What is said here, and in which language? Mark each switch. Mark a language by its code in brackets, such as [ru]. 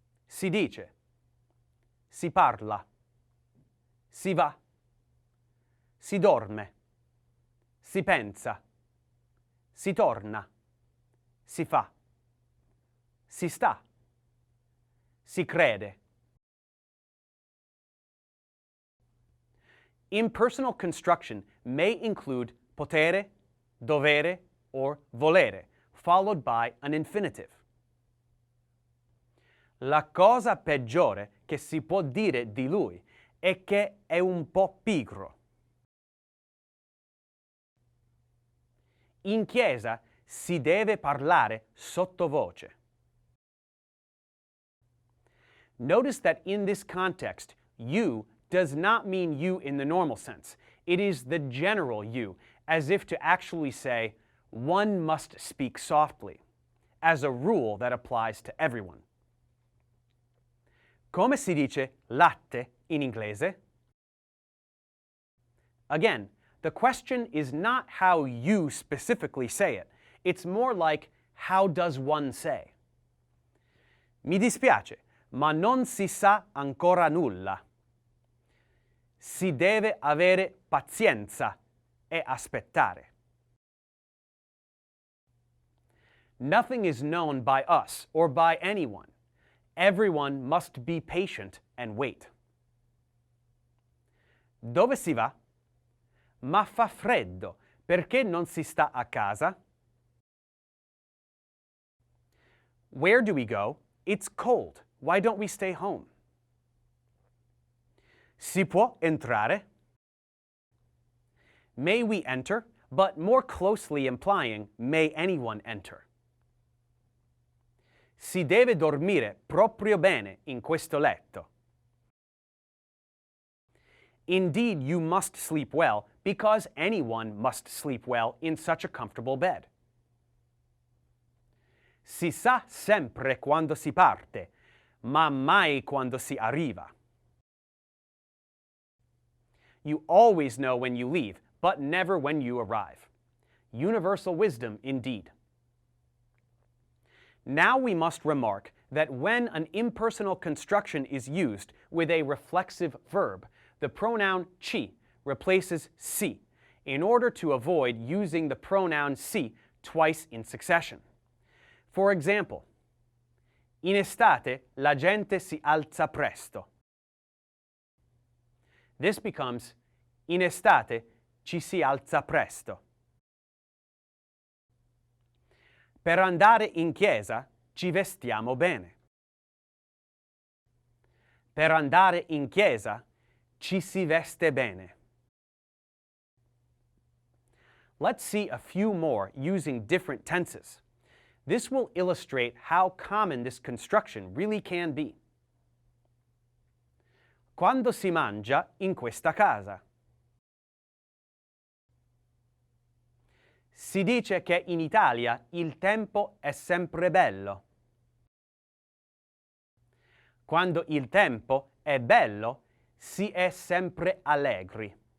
[it] Si dice, si parla, si va, si dorme, si pensa, si torna, si fa, si sta, si crede. [en] Impersonal construction may include potere, dovere, or volere, followed by an infinitive. [it] La cosa peggiore che si può dire di lui è che è un po' pigro. In chiesa si deve parlare sottovoce. [en] Notice that in this context, you does not mean you in the normal sense. It is the general you, as if to actually say, one must speak softly, as a rule that applies to everyone. [it] Come si dice latte in inglese? [en] Again, the question is not how you specifically say it. It's more like, how does one say? [it] Mi dispiace, ma non si sa ancora nulla. Si deve avere pazienza e aspettare. [en] Nothing is known by us or by anyone. Everyone must be patient and wait. [it] Dove si va? Ma fa freddo, perché non si sta a casa? [en] Where do we go? It's cold. Why don't we stay home? [it] Si può entrare? [en] May we enter, but more closely implying, may anyone enter. [it] Si deve dormire proprio bene in questo letto. [en] Indeed, you must sleep well, because anyone must sleep well in such a comfortable bed. [it] Si sa sempre quando si parte, ma mai quando si arriva. [en] You always know when you leave, but never when you arrive. Universal wisdom indeed. Now we must remark that when an impersonal construction is used with a reflexive verb, the pronoun ci replaces si, in order to avoid using the pronoun si twice in succession. For example, [it] in estate la gente si alza presto. [en] This becomes [it] in estate ci si alza presto. Per andare in chiesa ci vestiamo bene. Per andare in chiesa ci si veste bene. [en] Let's see a few more using different tenses. This will illustrate how common this construction really can be. [it] Quando si mangia in questa casa? Si dice che in Italia il tempo è sempre bello. Quando il tempo è bello, si è sempre allegri.